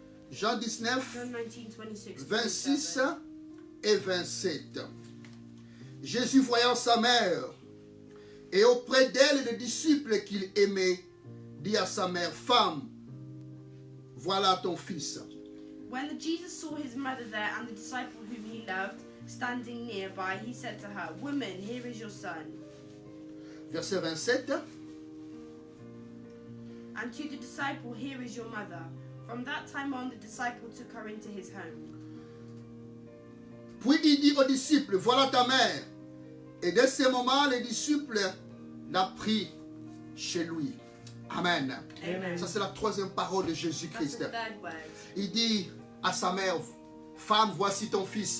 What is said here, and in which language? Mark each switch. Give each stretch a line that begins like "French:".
French: Jean 19,
English: John 19, 26, 26 27.
French: et 27. Jésus voyant sa mère et auprès d'elle les disciples qu'il aimait, dit à sa mère, femme, voilà ton fils.
English: When Jesus saw his mother there and the disciple whom he loved standing nearby, he said to her, Woman, here is your son.
French: Verset 27.
English: And to the disciple, Here is your mother. From that time on, the disciple took her into his home.
French: Puis il dit aux disciples, voilà ta mère. Et dès ce moment, les disciples l'ont pris chez lui. Amen. Amen. Ça, c'est la troisième parole de
English: That's
French: Jésus-Christ.
English: the third word.
French: Il dit à sa mère, femme, voici ton fils.